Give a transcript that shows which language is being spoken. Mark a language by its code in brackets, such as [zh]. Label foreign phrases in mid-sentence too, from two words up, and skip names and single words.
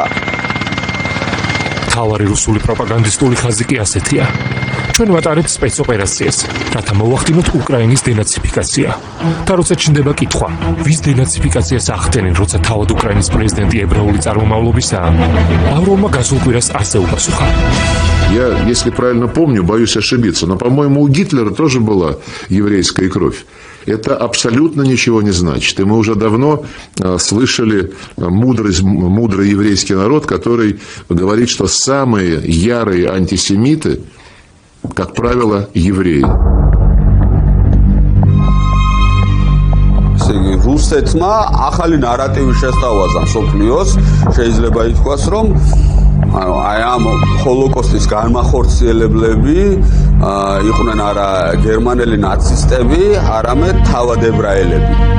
[ka] მთავარი რუსული პროპაგანდისტული ხაზი კი ასეთია. ჩვენ ვატარებთ სპეცოპერაციას, რათა მოვახდინოთ უკრაინის დენაციფიკაცია. და როცა ჩნდება კითხვა, ვის დენაციფიკაციას ახდენენ, როცა თავად უკრაინის პრეზიდენტი ებრაული წარმომავლობისაა, ლავროვმა გასულ კვირას ასე უპასუხა. [ru] Я, если правильно помню, боюсь ошибиться, но, по-моему, у Гитлера тоже была еврейская кровь. Это абсолютно ничего не значит. И мы уже давно слышали мудрый еврейский народ, который говорит, что самые ярые антисемиты, как правило, евреи. [ka] რუსეთმა ახალი ნარატივი შესთავაზა მსოფლიოს, შეიძლება ითქვას, რომ აი ამ ჰოლოკოსტის განმახორციელებლები იყვნენ არა გერმანელი ნაცისტები, არამედ თავად ებრაელები.